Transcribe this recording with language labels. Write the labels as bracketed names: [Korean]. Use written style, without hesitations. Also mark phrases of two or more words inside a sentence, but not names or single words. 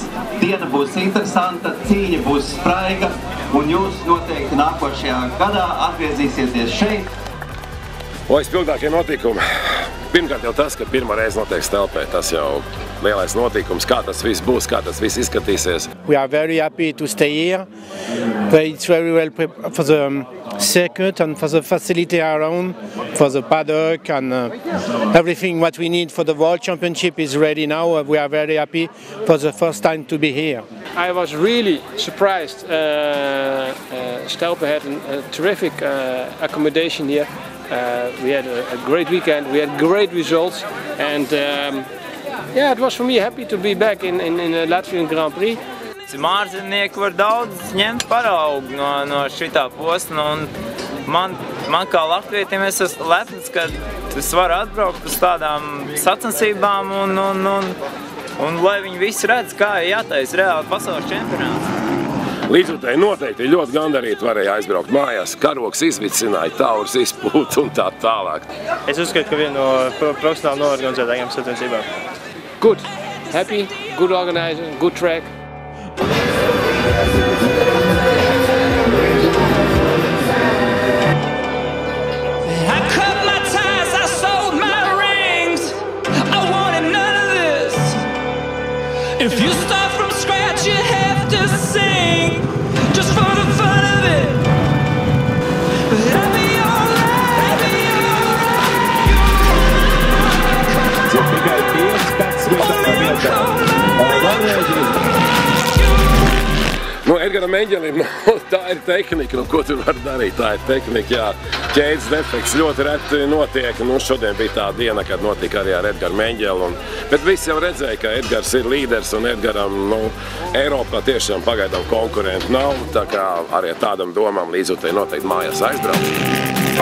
[Latvian] Diena būs interesanta, cīņa būs spraiga, un jūs noteikti nākošajā gadā atgriezīsieties šeit. Spilgtākie notikumi. Pirmkārt jau tas, ka pirmā reize notiek Stelpē, tas jau lielais notikums, kā tas viss būs, kā tas viss izskatīsies. [English] We are very happy to stay here. It's very well prepared for the circuit and for the facility around, for the paddock and everything what we need for the World Championship is ready now. We are very happy for the first time to be here. I was really surprised. Stelpe had a terrific accommodation here. We had a great weekend, we had great results, and yeah, it was for me happy to be back in the Latvian Grand Prix. [Latvian] Mārzemnieki var daudz ņemt paraugu no šitā posma, un man kā latvietim es esmu lepns, ka es varu atbraukt uz tādām sacensībām un lai viņi visi redz, kā ir jātaisa reāli pasaules čempionāts. Līdzutēji noteikti ļoti gandarīti varēja aizbraukt mājās, karoks izvicināja, taurs izpūt un tā tālāk. Es uzskatu, ka viena no profesionāli noorganizētākajām sacensībām. [English] Good, happy, good organizer, good track. I cut my ties, I sold my rings. I wanted none of this. If you start from scratch, you have to sing just for the fun of it. But I'll be alright, I'll be [Latvian] Edgaram Eņģelim, tā ir tehnika, ko tu vari darīt, tā ir tehnika, jā. Ķēdes defekts ļoti reti notiek, šodien bija tā diena, kad notika arī ar Edgaru Eņģeli, bet visi jau redzēja, ka Edgars ir līderis un Edgaram, Eiropā tiešām pagaidām konkurenti nav, tā kā arī tādam domām līdzutēji noteikti mājās aizbraukt.